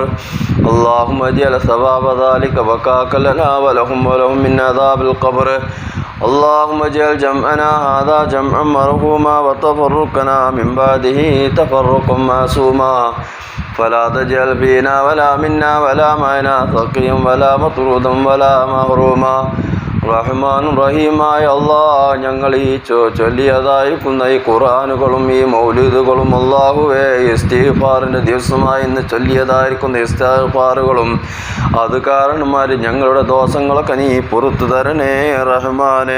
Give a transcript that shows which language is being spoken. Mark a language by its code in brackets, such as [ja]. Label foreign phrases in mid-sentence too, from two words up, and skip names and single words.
[ar] اللهم اجعل ثواب ذلك بكاك لنا ولهم من عذاب القبر. اللهم اجعل جمعنا هذا جمعا مرحوما وتفرقنا من بعده تفرقا معصوما فلا تجعل فينا ولا منا ولا معنا ثقيا ولا مطرودا ولا محروما. [ml] റഹ്മാൻ റഹീമായ അല്ലാഹ്, ഞങ്ങൾ ഈ ചൊല്ലിയതായിരിക്കുന്ന ഈ ഖുർആനുകളും ഈ മൗലിദുകളും അല്ലാഹുവേ ഇസ്തിഗ്ഫാറിൻ്റെ ദിവസമായി ഇന്ന് ചൊല്ലിയതായിരിക്കുന്ന ഇസ്തിഗ്ഫാറുകളും അത് കാരണന്മാർ ഞങ്ങളുടെ ദോഷങ്ങളൊക്കെ നീ പുറത്തു തരണേ റഹ്മാനെ.